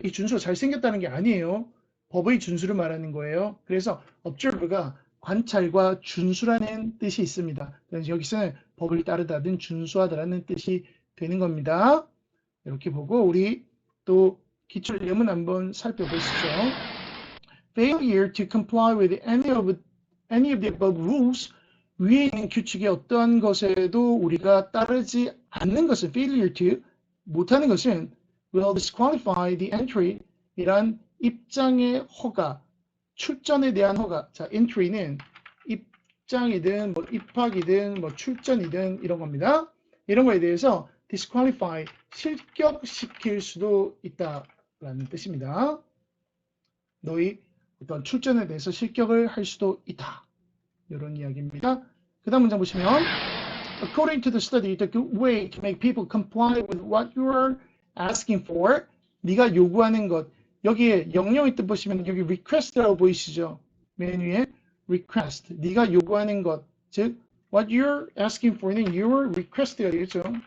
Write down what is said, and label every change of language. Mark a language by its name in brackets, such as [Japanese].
[Korean] 이 준수가 잘생겼다는 게 아니에요. 법의 준수를 말하는 거예요. 그래서 observe가 관찰과 준수라는 뜻이 있습니다. 그래서 여기서는 법을 따르다든 준수하다라는 뜻이 되는 겁니다. 이렇게 보고 우리 또 기출 예문 한번 살펴보시죠. [English] Failure to comply with any of the above rules. [Korean] 위에 있는 규칙의 어떠한 것에도 우리가 따르지 않는 것은 failure to 못하는 것은 [English] will disqualify the entry [Korean] 이란 입장의 허가, 출전에 대한 허가. 자, entry는 입장이든 뭐 입학이든 뭐 출전이든 이런 겁니다. 이런 거에 대해서 disqualify 실격시킬 수도 있다라는 뜻입니다. 너희 어떤 출전에 대해서 실격을 할 수도 있다. 이런 이야기입니다. 그 다음 문장 보시면 [English] According to the study, the good way to make people comply with what you are asking for. [Korean] 네가 요구하는 것. 여기에 영영의 뜻 보시면 여기 request라고 보이시죠? 맨 위에 request. 네가 요구하는 것. 즉 [English] what you're asking for [Korean] 는 your request가 되겠죠.